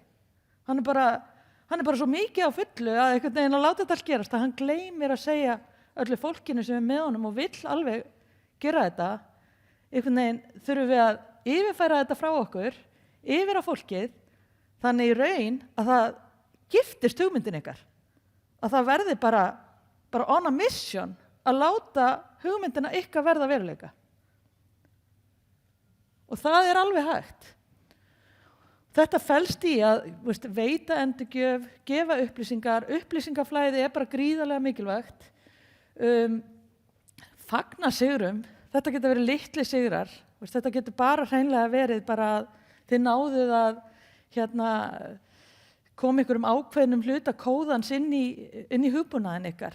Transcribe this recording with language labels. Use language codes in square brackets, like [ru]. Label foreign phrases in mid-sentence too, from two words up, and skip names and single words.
[is] Hann er bara svo mikið á fullu að einhvern veginn að láta þetta allt gerast að hann gleymir að segja öllu fólkinu sem með honum og vill alveg gera þetta. Einhvern veginn þurfum við að yfirfæra þetta frá okkur, yfir á fólkið, þannig í raun að það giftist hugmyndin ykkar. Að það verði bara [en] on a mission [is] að láta hugmyndina ykkar verða veruleika. Og það er alveg hægt. Þetta felst í að veita endurgjöf, gefa upplýsingar, upplýsingaflæði er bara gríðarlega mikilvægt. Fagna sigrum, þetta getur verið litli sigrar, þetta getur bara hreinlega verið bara að þið náðuð að koma ykkur ákveðnum hluta kóðans inn í hugbúnaðinn ykkar.